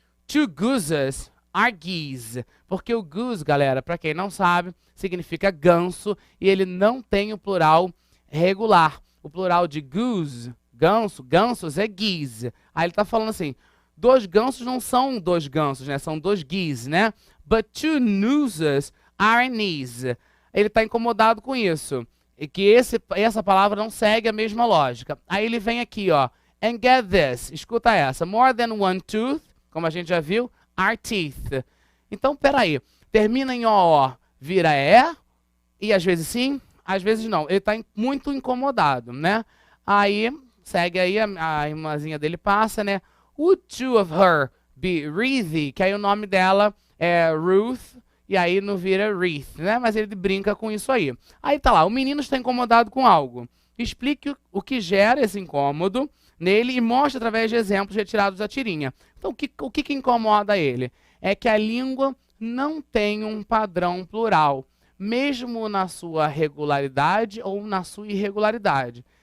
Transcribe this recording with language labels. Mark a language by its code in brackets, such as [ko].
[en] Two gooses are geese. [pt] Porque o goose, galera, para quem não sabe, significa ganso e ele não tem o plural regular. O plural de goose, gansos, é geese. Aí ele tá falando assim, dois gansos não são dois gansos, né? São dois geese, né? [en] But two nooses are knees. [pt] Ele tá incomodado com isso. E que essa palavra não segue a mesma lógica. Aí ele vem aqui, ó. [en] And get this. [pt] Escuta essa. [en] More than one tooth, [pt] como a gente já viu, [en] are teeth. [pt] Então, peraí. Termina em O, vira E, e às vezes sim, às vezes não. Ele está muito incomodado, né? Aí, segue aí, a irmãzinha dele passa, né? [en] Would two of her be Wreathy? [pt] Que aí o nome dela é Ruth, e aí não vira Wreath, né? Mas ele brinca com isso aí. Aí tá lá, o menino está incomodado com algo. Explique o que gera esse incômodo nele e mostre através de exemplos retirados da tirinha. Então, o que incomoda ele? É que a língua não tem um padrão plural, mesmo na sua regularidade ou na sua irregularidade.